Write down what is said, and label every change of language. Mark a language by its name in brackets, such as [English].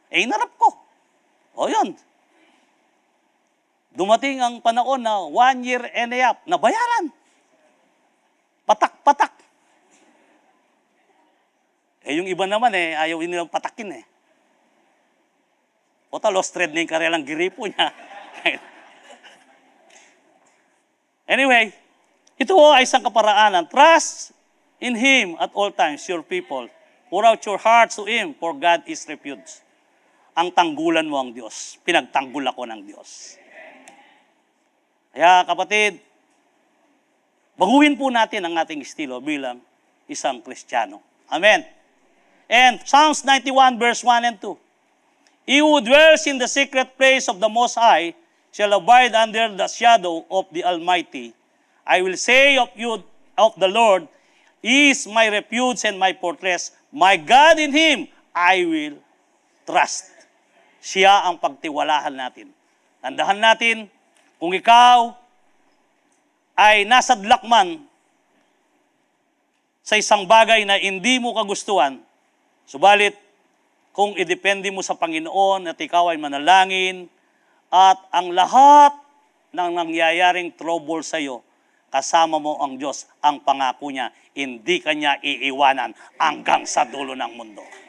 [Filipino] Inarap ko. Yun. Dumating ang panahon na [English] 1 year and a half, [Filipino] nabayaran. Patak-patak. Yung iba naman ayaw nilang patakin lost thread na yung karelang giripo niya. Anyway, ito ay isang kaparaanan. [English] Trust in Him at all times, your people. Pour out your hearts to Him, for God is refuge. [Filipino] Ang tanggulan mo ang Diyos. Pinagtanggol ako ng Diyos. Kaya kapatid, baguhin po natin ang ating estilo bilang isang Kristiyano. Amen. [English] And Psalms 91 verse 1 and 2. He who dwells in the secret place of the Most High shall abide under the shadow of the Almighty. I will say of the Lord, He is my refuge and my fortress. My God, in Him I will trust. [Filipino] Siya ang pagtiwalahan natin. Tandahan natin, kung ikaw ay nasadlak man sa isang bagay na hindi mo kagustuhan, subalit kung idepende mo sa Panginoon at ikaw ay manalangin at ang lahat ng nangyayaring trouble sa iyo, kasama mo ang Diyos, ang pangako niya, hindi kanya iiwanan hanggang sa dulo ng mundo.